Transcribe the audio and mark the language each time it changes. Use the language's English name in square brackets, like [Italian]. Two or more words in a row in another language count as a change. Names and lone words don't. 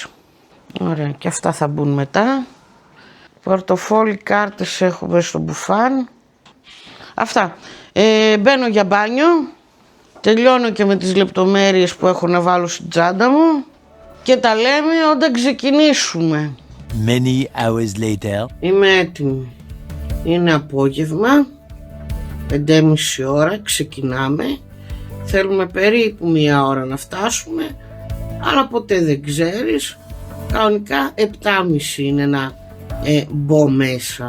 [Greek] Ωραία, και αυτά θα μπουν μετά. Πορτοφόλι, κάρτες έχουμε στο μπουφάν. Αυτά. Μπαίνω για μπάνιο, τελειώνω και με τις λεπτομέρειες που έχω να βάλω στην τσάντα μου και τα λέμε όταν ξεκινήσουμε. [English] Many hours later. [Greek] Είμαι έτοιμη. Είναι απόγευμα, 5:30 ώρα, ξεκινάμε. Θέλουμε περίπου 1 ώρα να φτάσουμε, αλλά ποτέ δεν ξέρεις. Κανονικά 7:30 είναι να μπω μέσα.